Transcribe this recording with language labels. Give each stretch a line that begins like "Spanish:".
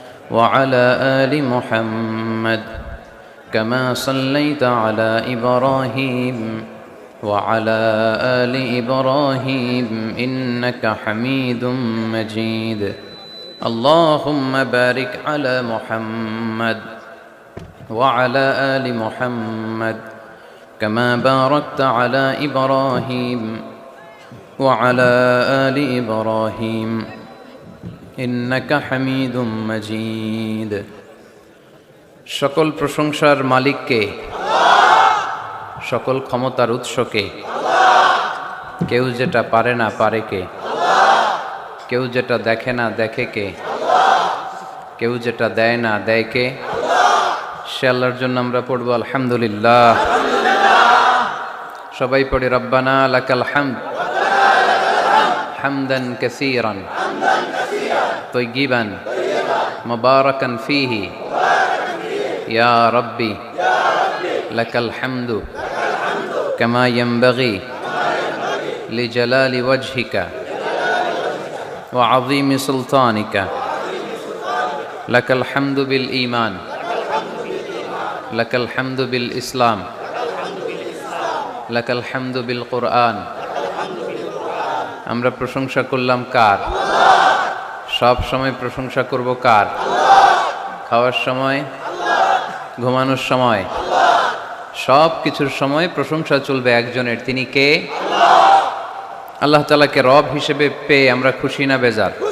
Arabic: وعلى آل محمد كما صليت على إبراهيم وعلى آل إبراهيم إنك حميد مجيد اللهم بارك على محمد وعلى آل محمد كما باركت على إبراهيم وعلى آل إبراهيم ইন্নাকা হামিদুম মাজিদ।
Bangla: সকল প্রশংসার মালিককে, সকল ক্ষমতার উৎসকে। কেউ যেটা পারে না পারে কে? কেউ যেটা দেখে না দেখে কে? কেউ যেটা দেয় না দেয় কে? সে আল্লাহর জন্য আমরা পড়ব আলহামদুলিল্লাহ। সবাই পড়ি
Arabic: রব্বানা লাকাল হামদ হামদান কাসীরান طيبا مباركا فيه يا ربي لك الحمد كما ينبغي لجلال وجهك وعظيم سلطانك لك الحمد بالإيمان لك الحمد بالإسلام لك الحمد بالقرآن
Bangla: আমরা প্রশংসা করলাম কার? সব সময় প্রশংসা করব কার? খাওয়ার সময়, ঘুমানোর সময়, সব কিছুর সময় প্রশংসা চলবে একজনের। তিনি কে? আল্লাহ তাআলাকে রব হিসেবে পেয়ে আমরা খুশি না বেজার?